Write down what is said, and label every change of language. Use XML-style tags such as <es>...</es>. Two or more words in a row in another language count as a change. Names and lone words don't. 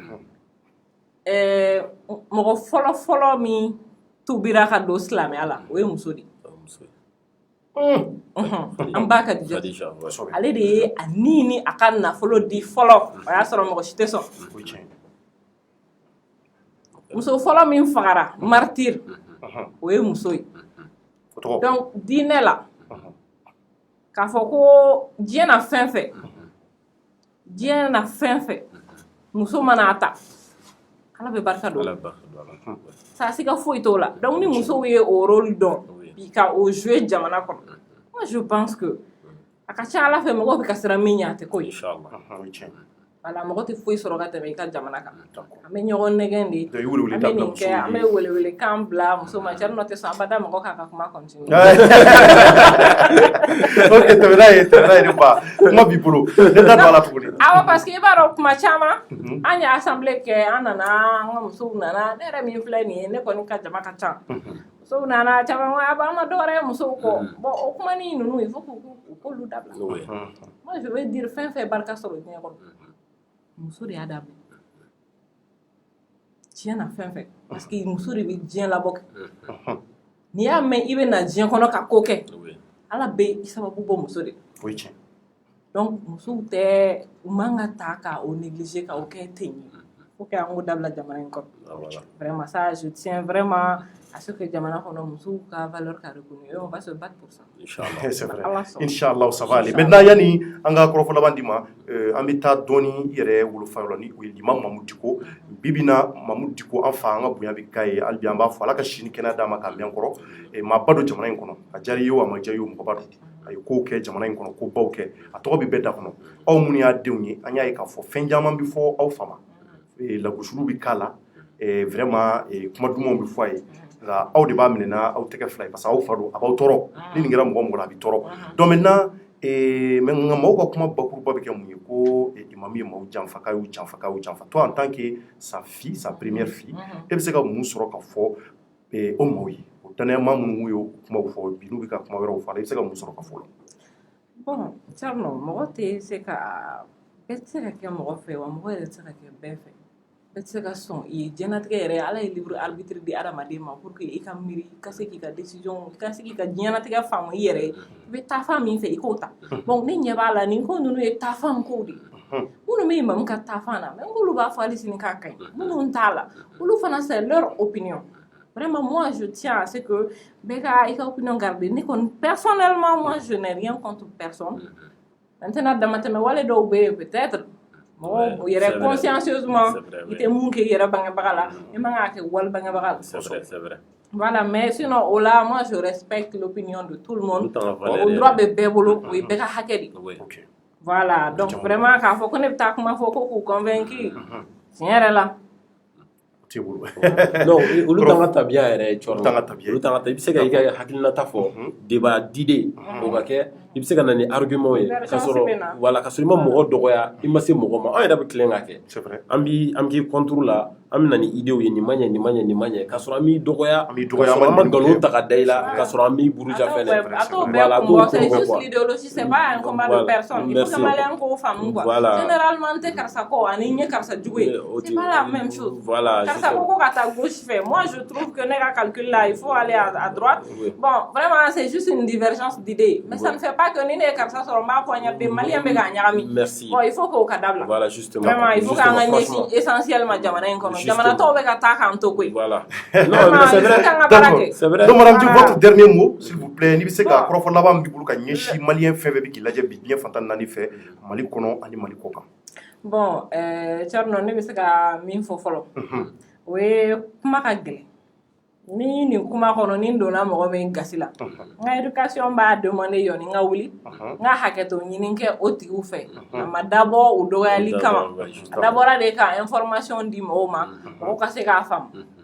<bm>mɔgɔ fɔlɔ min tubira ka don silamɛya la o ye muso de an ba Kadija ale de ye a ni a ka nafolo di fɔlɔ o y'a sɔrɔ mɔgɔ si tɛ sɔn muso fɔlɔ min fagara martyr o ye muso ye donc diinɛ la k'a fɔ ko diɲɛ na fɛn fɛn muso mana ta ala bɛ barika don saasi ka foyi t'o la donc ni musow ye o rôle dɔn bi ka o jouer jamana kɔnɔ</bm> <fr>moi je pense que</fr> <bm>a ka ca ala fɛ mɔgɔw bɛ ka siran min ɲɛ a tɛ ko ye voilà mɔgɔ tɛ foyi sɔrɔ ka tɛmɛ i ka jamana kan an bɛ ɲɔgɔn nɛgɛn de Donc, i wele wele an da bɛ bila nin kɛ musow an ye. bɛ welewelekan bila muso ma cɛ nɔ tɛ sɔn abada mɔgɔ k'a ka kuma continue Ok, tɛmɛ n'a ye ne ba kuma b'i bolo ne da don a la tuguni. awɔ</bm> <fr>parce que</fr> <bm>i b'a dɔn kuma caman an ye assemblée kɛ an nana an ka musow nana ne yɛrɛ min filɛ nin ye ne kɔni ka jama ka ca musow nana caman ko a b'an ma dɔwɛrɛ ye musow kɔ bon o kumani ninnu</bm> <fr>il faut</fr> <bm>k'olu dabila</bm> <fr>moi je veux dire</fr> <bm>fɛn fɛn barika sɔrɔ diɲɛ kɔnɔ muso de y'a dabila tiɲɛ na fɛn fɛn</bm> <fr>parce que</fr> <bm>muso de bɛ diɲɛ labɔ kɛ n'i y'a mɛn i bɛ na diɲɛ kɔnɔ ka ko kɛ ala bɛ i sababu bɔ muso de O ye tiɲɛ. donc musow tɛ u man ka ta ka o négliger ka o kɛ ten ye</bm> <fr>faut que</fr> <bm>an k'o dabila jamana in kɔnɔ</bm> <fr>vraiment ça je tiens vraiment à ce que</fr> <bm>jamana kɔnɔ musow ka valeur ka reconnu</bm> <fr>et on va se battre pour ça C'est vrai.</fr> <bm>Allah sɔnna.</bm> <fr>Inch'Allah, ça va aller. Maintenant,</fr> <bm>yani an ka kɔrɔfɔ laban di ma, an bɛ taa dɔɔni i yɛrɛ wolofa la ni o ye Limam Mamudu Diko. Bibina Mamudu Diko an fa an ka bonya bɛ k'a ye hali bi an b'a fɔ Ala ka si ni kɛnɛya d'a ma k'a mɛn kɔrɔ. Maa ba don jamana in kɔnɔ. A diyara i ye o a ma diya i ye o mɔgɔ ba don. A ye kow kɛ jamana in kɔnɔ, ko baw kɛ. A tɔgɔ bɛ bɛɛ da kɔnɔ. Aw minnu y'a denw ye, an y'a ye k'a fɔ fɛn caman bɛ fɔ aw fa ma. Lagosiliw bɛ k'a la. Vraiment kuma dumanw bɛ fɔ a ye. Nka aw de b'a minɛ aw tɛgɛ fila ye</bm> <fr>parce que</fr> <bm>aw fa don a b'aw tɔɔrɔ ni nin kɛra mɔgɔ mɔgɔ la a bɛ tɔɔrɔ</bm> <fr>donc maintenant mais</fr> <bm>nka maaw ka kuma bakuruba bɛ kɛ mun ye ko imam ye maaw janfa k'a y'u janfa</bm> <fr>toi en tant que sa fille sa première fille</fr> <bm>e bɛ se ka mun sɔrɔ ka fɔ o maaw ye o danayama minnu y'o kumaw fɔ bi n'u bɛ ka kuma wɛrɛw fɔ a la i bɛ se ka mun sɔrɔ ka fɔ o la. bon Thierno mɔgɔ tɛ se ka bɛɛ tɛ se ka kɛ mɔgɔ fɛ wa mɔgɔ yɛrɛ tɛ se ka kɛ bɛɛ fɛ. bɛɛ tɛ se ka sɔn i ye diɲɛnatigɛ yɛrɛ ala ye</bm> <fr>libre arbitre</fr> <bm>di adamaden ma</bm> <fr>pour que</fr> <bm>i ka miiri i ka se k'i ka décision i ka se k'i ka diɲɛnatigɛ faamu i yɛrɛ ye i bɛ taafan min fɛ i k'o ta bon ne ɲɛ b'a la nin ko ninnu ye taafan kow de minnu bɛ imamu ka taafan na mais n'olu b'a fɔ hali sini k'a ka ɲi minnu t'a la olu fana</bm> <fr>c'est leur opinion vraiment moi je tiens à ce que</fr> <bm>bɛɛ ka i ka</bm> <fr>opinion garder</fr> <bm>ne kɔni</bm> <fr>personnellement moi je n'ai rien contre personne maintenant</fr> <bm>damatɛmɛ wale dɔw bɛ yen peut-être mɔgɔ yɛrɛ consciencieusement i tɛ mun kɛ i yɛrɛ bangebaga la i man k'a kɛ wali bangebaga la</bm> <fr>c'est vrai voilà mais sinon au là moi je respecte l'opinion de tout le monde</fr> <bm>o droit bɛ bɛɛ bolo o ye bɛɛ ka hakɛ de</bm> <fr>voilà donc vraiment</fr> <bm>k'a fɔ ko ne bɛ taa kuma fɔ ko k'u convaincre tiɲɛ yɛrɛ la non olu t'an ka tabiya yɛrɛ cɔrɔ olu t'an ka tabiya i bɛ se ka i ka hakilinata fɔ</bm> <fr>débat d'idée</fr> <bm>o ka kɛ i bɛ se ka na ni argument ye ka sɔrɔ voilà ka sɔrɔ i ma mɔgɔ dɔgɔya i ma se mɔgɔ ma an yɛrɛ bɛ tilen ka kɛ an b'i contre la an bɛ na ni idéw ye nin ma ɲɛ ka sɔrɔ an b'i dɔgɔya an ma nkalon ta ka da i la ka sɔrɔ an b'i buruja fɛnɛ</bm> <fr>voilà c'est juste l'idéologie c'est pas un combat de personne il faut que</fr> <bm>maliyɛn k'o faamu</bm> <fr>quoi généralement</fr> <bm>tɛ karisa kɔ ani ɲɛ karisa jugu ye</bm> <fr>c'est pas la même chose</fr> <bm>karisa ko ka taa</bm> <fr>gauche fɛ moi je trouve que ne ka calcul là il faut aller à droite bon vraiment c'est juste une divergence d'idées mais ça ne fait pas que</fr> <bm>ni ne ye karisa sɔrɔ n b'a</bm> <fr>poignarder</fr> <bm>maliyɛn bɛ k'a ɲagami</bm> <fr>bon il faut</fr> <bm>k'o ka dabila</bm> <fr>voilà justement</fr> <bm>vraiment</bm> <fr>il faut</fr> <bm>k'an ka ɲɛsin essentiellement jamana in kɔnɔ jamana tɔw bɛ ka taa k'an to koyi</bm> <fr>voilà non c'est vrai c'est vrai donc madame votre dernier mot s'il vous plaît</fr> <bm>ni bɛ se ka kɔrɔfɔ laban min b'i bolo ka ɲɛsin maliyɛn fɛn fɛn bɛ k'i lajɛ bi diɲɛ fantan naani fɛ mali kɔnɔ ani mali kɔ kan bon Thierno ne bɛ se ka min fɔ fɔlɔ o ye kuma ka gɛlɛn ni nin kuma kɔnɔ ni donna mɔgɔ min gasi la n ka éducation b'a demander yɔrɔ n ka wuli n ka hakɛto ɲini kɛ o tigiw fɛ a ma dabɔ o dɔgɔyali kama a dabɔra de ka information di mɔgɔw ma mɔgɔw ka se k'a faamu</bm>